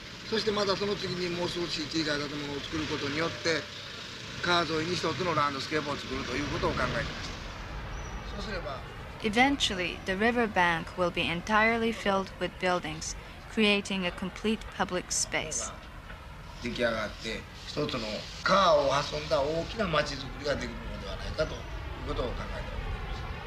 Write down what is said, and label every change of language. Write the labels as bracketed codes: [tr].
[ja] そしてまたその次にもう少し小さい建物を作ることによって川沿いに一つのランドスケープを作るということを考えていました。そうすれば [en] Eventually, the river bank will be entirely filled with buildings, creating a complete public space. [ja] 出来上がって一つの川を挟んだ大きな町づくりができるのではないかということを考えています。